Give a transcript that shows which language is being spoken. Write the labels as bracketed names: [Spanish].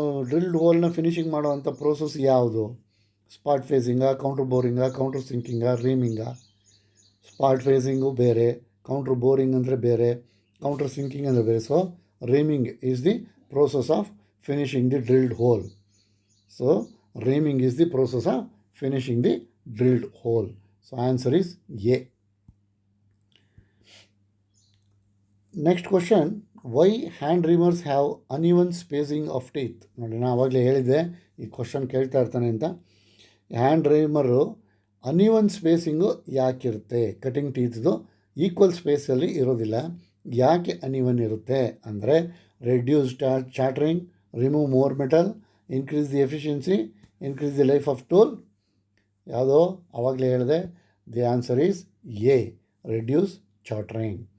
[Kannada] Drilled ಹೋಲ್ನ finishing ಮಾಡುವಂಥ process ಯಾವುದು? Spot ಫೇಸಿಂಗಾ, counter ಬೋರಿಂಗಾ, counter ಸಿಂಕಿಂಗಾ, ರೀಮಿಂಗಾ? Spot facing ಬೇರೆ, ಕೌಂಟ್ರ್ ಬೋರಿಂಗ್ ಅಂದರೆ ಬೇರೆ, ಕೌಂಟ್ರ್ ಸಿಂಕಿಂಗ್ ಅಂದರೆ ಬೇರೆ. [English] So reaming is the process of finishing the drilled hole. So reaming is the process of finishing the drilled hole. So answer is A. Next question, why hand reamers have uneven spacing of teeth? [Kannada] ನೋಡಿ ನಾನು ಆವಾಗಲೇ ಹೇಳಿದ್ದೆ ಈ question ಕೇಳ್ತಾ ಇರ್ತಾನೆ ಅಂತ. Hand ರೀಮರು uneven spacing ಯಾಕಿರುತ್ತೆ? Cutting ಟೀತ್ದು equal ಸ್ಪೇಸಲ್ಲಿ ಇರೋದಿಲ್ಲ. ಯಾಕೆ ಅನ್ಇವನ್ ಇರುತ್ತೆ ಅಂದರೆ [English] reduce chattering, remove more metal, increase the efficiency, increase the life of tool. [Kannada] ಯಾವುದೋ ಆವಾಗಲೇ ಹೇಳಿದೆ. [English] The answer is A, reduce chattering.